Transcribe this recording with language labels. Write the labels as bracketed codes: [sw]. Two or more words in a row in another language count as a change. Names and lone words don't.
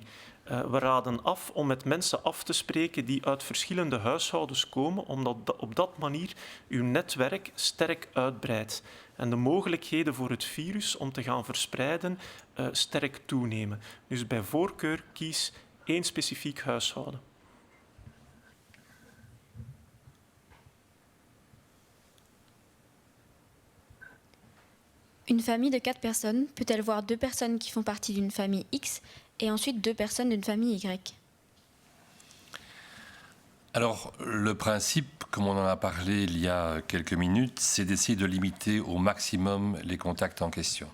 [nl] We raden af om met mensen af te spreken die uit verschillende huishoudens komen, omdat op dat manier uw netwerk sterk uitbreidt en de mogelijkheden voor het virus om te gaan verspreiden sterk toenemen. Dus bij voorkeur kies 1 specifiek huishouden. [fr] Une famille de 4 personnes peut-elle voir 2 personnes qui font partie d'une famille X et ensuite 2 personnes d'une famille Y? Alors, le principe, comme on en a parlé il y a quelques minutes, c'est d'essayer de limiter au maximum les contacts en question.